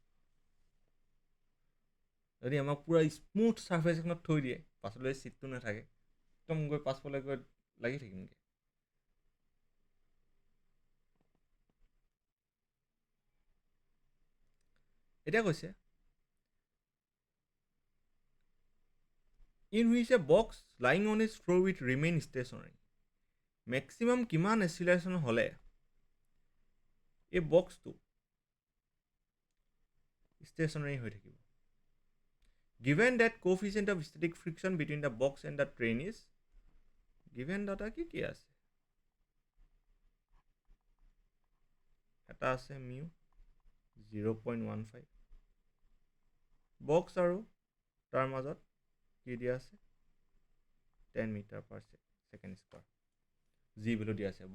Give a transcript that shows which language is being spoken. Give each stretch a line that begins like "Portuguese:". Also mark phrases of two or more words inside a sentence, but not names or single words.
Assamese: যদি আমাক পূৰা স্মুথ ছাৰ্ফেচ এখনত থৈ দিয়ে, পাছলৈ ছিটটো নাথাকে, একদম গৈ পাছফালে গৈ লাগি থাকিমগৈ। এতিয়া কৈছে
English: in which a box lying on is floor with remain stationary,
Assamese: মেক্সিমাম কিমান এচিলাৰেশ্যন হ'লে এই বক্সটো ষ্টেচনাৰী হৈ থাকিব?
English: Given that coefficient of static friction between the box and the train is given data
Assamese: কি আছে? এটা আছে মিউ 0.15, বক্স আৰু তাৰ মাজত কি দিয়া আছে? 10
English: meter per second square, g value
Assamese: দিয়া আছে।